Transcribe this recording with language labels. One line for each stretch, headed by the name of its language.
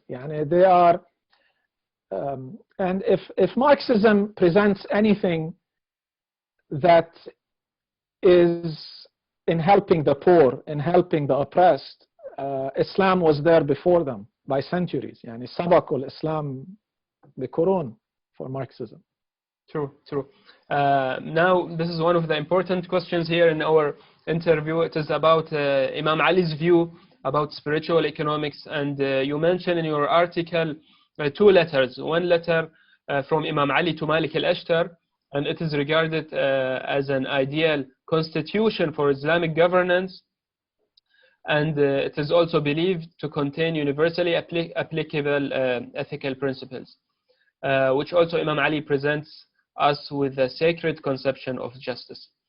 English: يعني they are, and if Marxism presents anything that is in helping the poor, in helping the oppressed, Islam was there before them by centuries.
Arabic: يعني سبقوا الإسلام بقرون
English: for Marxism. True. Now, this is one of the important questions here in our interview. It is about Imam Ali's view about spiritual economics, and you mentioned in your article two letters. One letter from Imam Ali to Malik al-Ashtar, and it is regarded as an ideal constitution for Islamic governance, and it is also believed to contain universally applicable ethical principles, which also Imam Ali presents us with a sacred conception of justice.